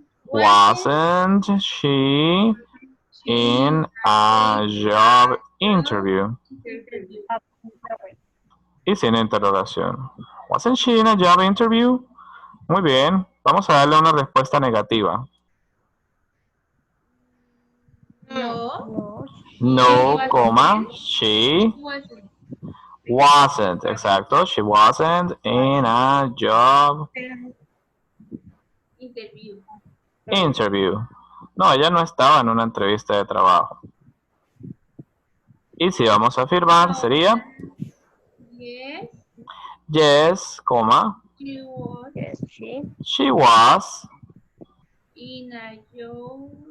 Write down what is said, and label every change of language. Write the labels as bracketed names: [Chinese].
[English] Wasn't she in a job interview? [Spanish] Y sin interrogación. [English] Wasn't she in a job interview? [Spanish] Muy bien. Vamos a darle una respuesta negativa. No. No, coma, [English] she wasn't. [Spanish] Exacto. [English] She wasn't in a job interview. [Spanish] No, ella no estaba en una entrevista de trabajo. Y si vamos a afirmar, sería [English] Yes. yes, coma, She was Yes, she was in a job.